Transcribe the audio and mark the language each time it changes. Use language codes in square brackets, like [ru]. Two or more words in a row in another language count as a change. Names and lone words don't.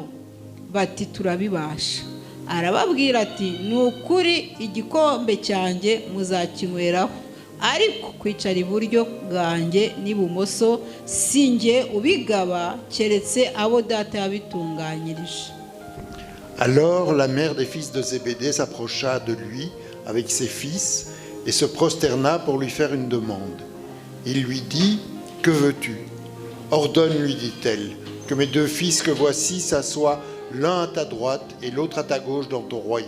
[rw] Bati turabibasha. Arababwira ati ni ukuri igikombe cyanjye muzakinyweraho, ariko kwicara iburyo bwanjye n'ibumoso sinjye ubigaba, keretse abo data yabitunganyirije. [fr] Alors la mère des fils de Zébédée s'approcha de lui avec ses fils et se prosterna pour lui faire une demande. Il lui dit, « Que veux-tu ? Ordonne, lui dit-elle, que mes 2 fils que voici s'assoient l'un à ta droite et l'autre à ta gauche dans ton royaume.